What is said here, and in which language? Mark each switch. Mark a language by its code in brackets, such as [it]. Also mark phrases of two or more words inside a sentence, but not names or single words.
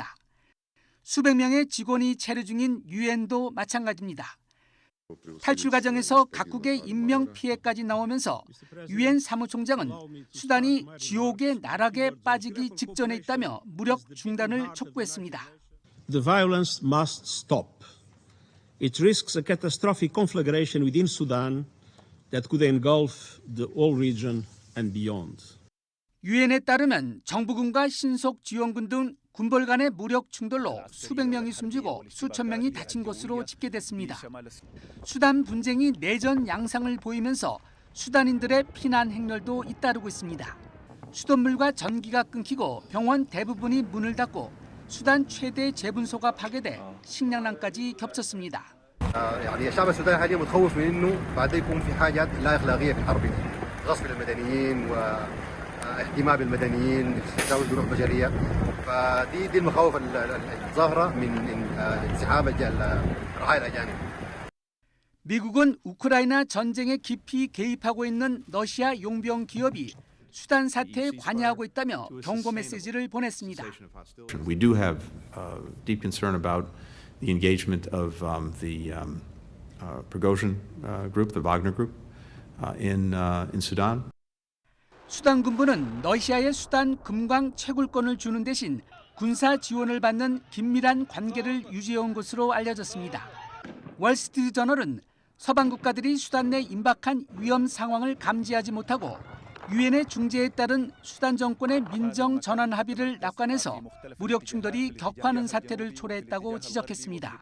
[ko] 수백 명의 직원이 체류 중인 유엔도 마찬가지입니다. 탈출 과정에서 각국의 인명 피해까지 나오면서 유엔 사무총장은 수단이 지옥의 나락에 빠지기 직전에 있다며 무력 중단을 촉구했습니다. [en] The violence must stop. It risks a catastrophic conflagration within Sudan that could engulf the whole region and beyond. [ko] 유엔에 따르면 정부군과 신속 지원군 등 군벌 간의 무력 충돌로 수백 명이 숨지고 수천 명이 다친 것으로 집계됐습니다. 수단 분쟁이 내전 양상을 보이면서 수단인들의 피난 행렬도 잇따르고 있습니다. 수돗물과 전기가 끊기고 병원 대부분이 문을 닫고 수단 최대 재분소가 파괴돼 식량난까지 겹쳤습니다. [ar] يعني الشعب السوداني حاليا متخوف من انه بعد يكون في حاجات لا اخلاقيه في الحرب غصب المدنيين واهتمام المدنيين تجاوز جروح بشريه فدي المخاوف الظاهره من انسحاب الرعايا الاجانب. [ko] 미국은 우크라이나 전쟁에 깊이 개입하고 있는 러시아 용병 기업이 수단 사태에 관여하고 있다며 경고 메시지를 보냈습니다. [en] We do have deep concern about the engagement of the Prigozhin group, the Wagner group, in Sudan. [ko] 수단 군부는 러시아의 수단 금광 채굴권을 주는 대신 군사 지원을 받는 긴밀한 관계를 유지해온 것으로 알려졌습니다. 월스트리트 저널은 서방 국가들이 수단 내 임박한 위험 상황을 감지하지 못하고 유엔의 중재에 따른 수단 정권의 민정 전환 합의를 낙관해서 무력 충돌이 격화하는 사태를 초래했다고 지적했습니다.